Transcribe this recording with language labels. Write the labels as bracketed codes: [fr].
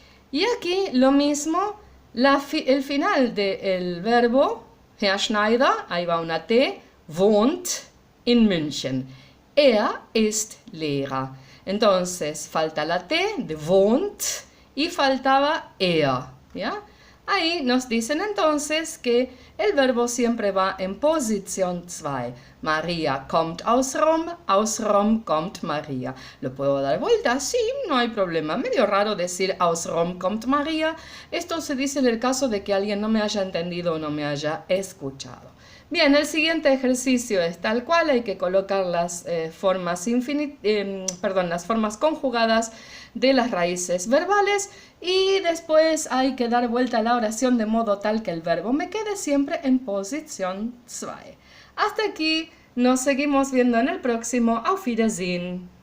[es] Y aquí lo mismo, el final del verbo, Herr Schneider, ahí va una T, [de] wohnt in München. Er ist Lehrer. [es] Entonces, falta la T de wohnt y faltaba er, ¿ya? Ahí nos dicen entonces que el verbo siempre va en posición 2. [de] María kommt aus Rom kommt María. [es] ¿Lo puedo dar vuelta? Sí, no hay problema. Medio raro decir [de] aus Rom kommt María. [es] Esto se dice en el caso de que alguien no me haya entendido o no me haya escuchado. Bien, el siguiente ejercicio es tal cual, hay que colocar las las formas conjugadas de las raíces verbales y después hay que dar vuelta a la oración de modo tal que el verbo me quede siempre en posición 2. Hasta aquí, nos seguimos viendo en el próximo. [de] Auf Wiedersehen.